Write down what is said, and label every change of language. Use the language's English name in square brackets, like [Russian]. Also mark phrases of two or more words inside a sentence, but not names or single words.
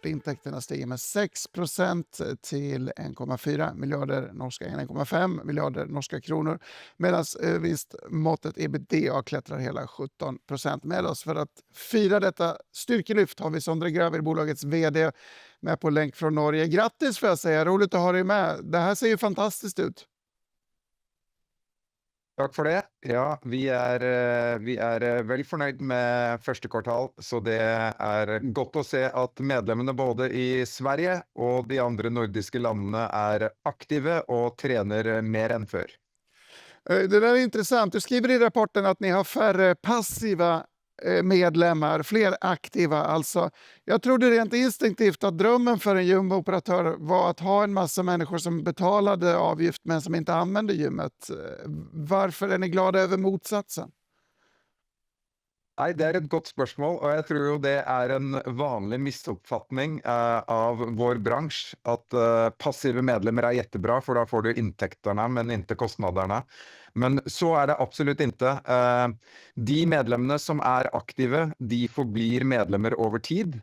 [Swedish] Intäkterna stiger med 6% till 1,4 miljarder norska, 1,5 miljarder norska kronor. Medan vinstmåttet ebitda klättrar hela 17%. Med oss för att fira detta styrkelyft har vi Sondre Gravir, bolagets vd, med på länk från Norge. Grattis får jag säga, roligt att ha dig med. Det här ser ju fantastiskt ut. [Norwegian] Takk for det. Ja, vi er vel fornøyd med første kvartal, så det er godt å se at medlemmene både i Sverige og de andre nordiske landene er aktive og trener mer enn før. [Swedish] Det där är intressant. Du skriver i rapporten att ni har färre passiva medlemmar, fler aktiva alltså. Jag trodde rent instinktivt att drömmen för en gymoperatör var att ha en massa människor som betalade avgift men som inte använde gymmet. Varför är ni glada över motsatsen? [Norwegian] Nei, det er et godt spørsmål, og jeg tror jo det er en vanlig misoppfatning av vår bransje, at passive medlemmer er jättebra, for da får du inntekterne, men ikke kostnaderne. Men så er det absolutt ikke. De medlemmene som er aktive, de forblir medlemmer over tid.